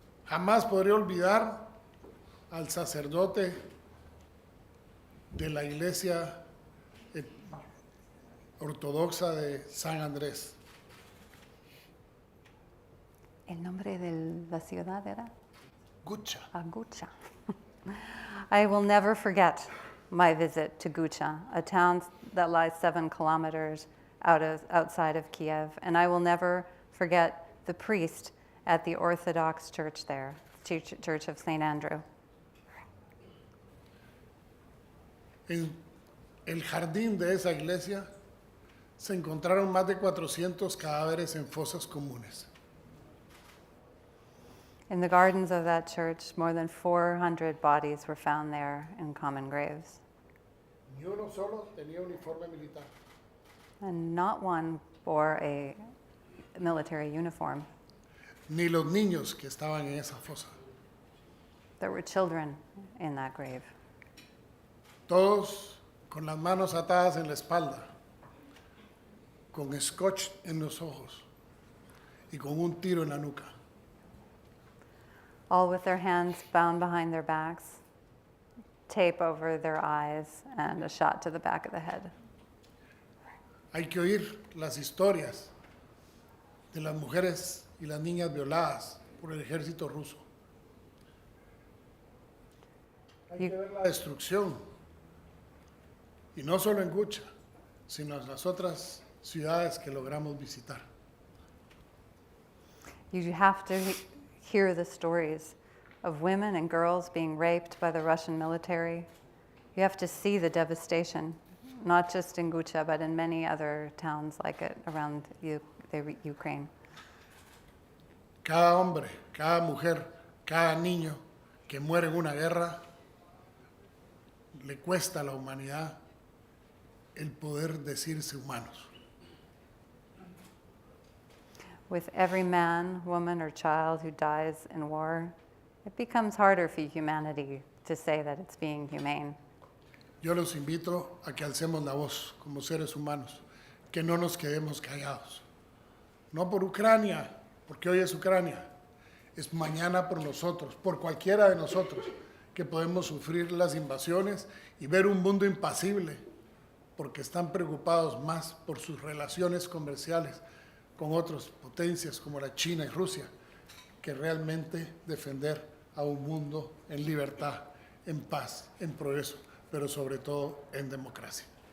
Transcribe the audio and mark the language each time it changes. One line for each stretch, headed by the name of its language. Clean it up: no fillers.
Spanish: Jamás podré olvidar al sacerdote de la iglesia ortodoxa de San Andrés. ¿El nombre de la ciudad era? Gucha. Gucha.
English: I will never forget my visit to Gucha, a town that lies 7 kilometers outside of Kiev, and I will never forget the priest at the Orthodox church there, Church of St. Andrew.
Spanish: En el jardín de esa iglesia se encontraron más de 400 cadáveres en fosas comunes.
English: In the gardens of that church, more than 400 bodies were found there in common graves.
Spanish: Ni uno solo tenía uniforme militar.
English: And not one bore a military uniform.
Spanish: Ni los niños que estaban en esa fosa.
English: There were children in that grave.
Spanish: Todos con las manos atadas en la espalda, con scotch en los ojos y con un tiro en la nuca.
English: All with their hands bound behind their backs, tape over their eyes, and a shot to the back of the head.
Spanish: Hay que oír las historias de las mujeres y las niñas violadas por el ejército ruso. Hay que ver la destrucción, y no solo en Gucha, sino en las otras ciudades que logramos visitar.
English: You have to hear the stories of women and girls being raped by the Russian military. You have to see the devastation, not just in Gucha, but in many other towns like it around Ukraine.
Spanish: Cada hombre, cada mujer, cada niño que muere en una guerra le cuesta a la humanidad el poder decirse humanos.
English: With every man, woman, or child who dies in war, it becomes harder for humanity to say that it's being humane.
Spanish: Yo los invito a que alcemos la voz como seres humanos, que no nos quedemos callados. No por Ucrania, porque hoy es Ucrania, es mañana por nosotros, por cualquiera de nosotros, que podemos sufrir las invasiones y ver un mundo impasible, porque están preocupados más por sus relaciones comerciales con otras potencias como la China y Rusia, que realmente defender a un mundo en libertad, en paz, en progreso, pero sobre todo en democracia.